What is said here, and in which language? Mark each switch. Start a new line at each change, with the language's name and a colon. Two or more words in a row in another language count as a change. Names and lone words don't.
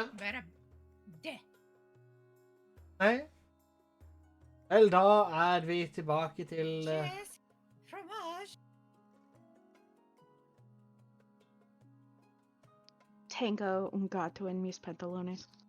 Norwegian: Bare det. Nei? Vel, da er vi tilbake til... Cheese, fromage.
Spanish: Tengo un gato en mis pantalones.